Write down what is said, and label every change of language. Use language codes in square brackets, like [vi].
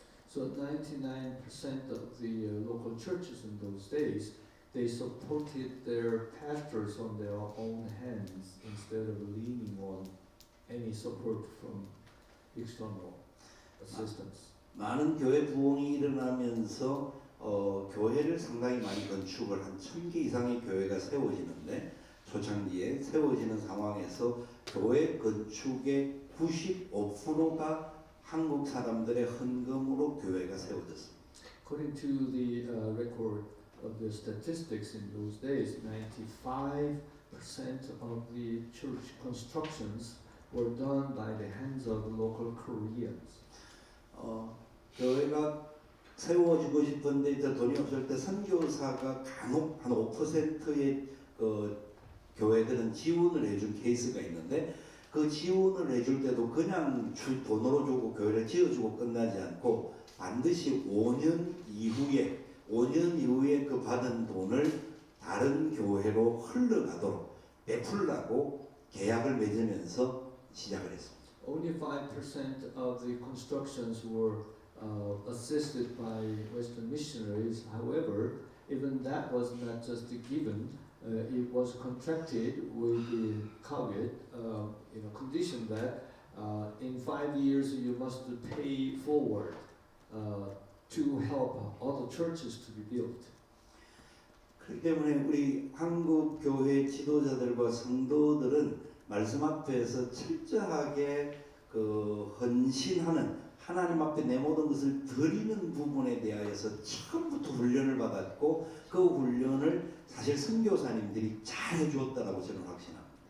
[en] So 99% of the local churches in those days, they supported their pastors on their own hands instead of leaning on any support from external assistance. [ko] 많은 교회 부흥이 일어나면서 교회를 상당히 많이 건축을 한 1000개 이상의 교회가 세워지는데 초창기에 세워지는 상황에서 교회 건축의 95%가 한국 사람들의 헌금으로 교회가 세워졌습니다. [en] According to the record of the statistics in those days, 95% of the church constructions were done by the hands of local Koreans. [ko] 교회가 세워지고 싶은데 돈이 없을 때 선교사가 간혹 한 5%의 교회들은 지원을 해준 케이스가 있는데 그 지원을 해줄 때도 그냥 돈으로 주고 교회를 지어주고 끝나지 않고 반드시 5년 이후에 5년 이후에 그 받은 돈을 다른 교회로 흘러가도록 베풀라고 계약을 맺으면서 시작을 했습니다. [en] Only 5% of the constructions were assisted by Western missionaries. However, even that was not just given. It was contracted with the caveat, condition that in 5 years you must pay forward to help other churches to be built. [ko] 그렇기 때문에 우리 한국 교회 지도자들과 성도들은 말씀 앞에서 철저하게 그 헌신하는 하나님 앞에 내 모든 것을 드리는 부분에 대하여서 처음부터 훈련을 받았고 그 훈련을 사실 선교사님들이 잘 해주었다라고 저는 확신합니다.